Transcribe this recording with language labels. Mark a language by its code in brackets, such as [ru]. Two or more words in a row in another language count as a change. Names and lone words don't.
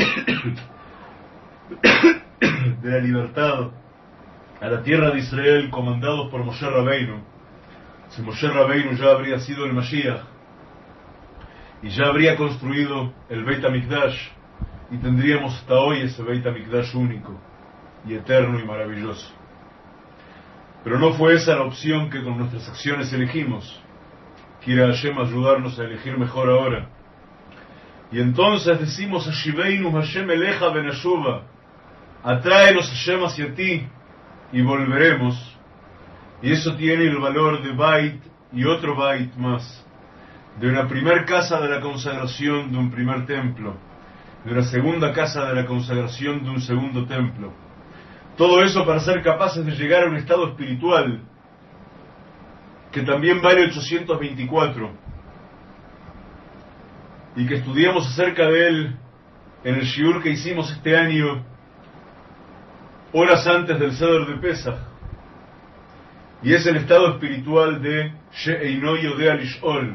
[es] de la libertad a la tierra de Israel comandados por Moshe Rabbeinu, si Moshe Rabbeinu ya habría sido el Mashiach y ya habría construido el Beit HaMikdash, y tendríamos hasta hoy ese Beit HaMikdash único y eterno y maravilloso. Pero no fue esa la opción que con nuestras acciones elegimos. Quiera Hashem ayudarnos a elegir mejor ahora. Y entonces decimos: [he] השיבנו השם אליך ונשובה, [es] atráenos Hashem hacia ti y volveremos. Y eso tiene el valor de Bait y otro Bait más, de una primer casa de la consagración de un primer templo, de una segunda casa de la consagración de un segundo templo. Todo eso para ser capaces de llegar a un estado espiritual que también vale 824 y que estudiamos acerca de él en el shiur que hicimos este año, horas antes del Seder de Pesach, y es el estado espiritual de [he] שאינו יודע לשאול.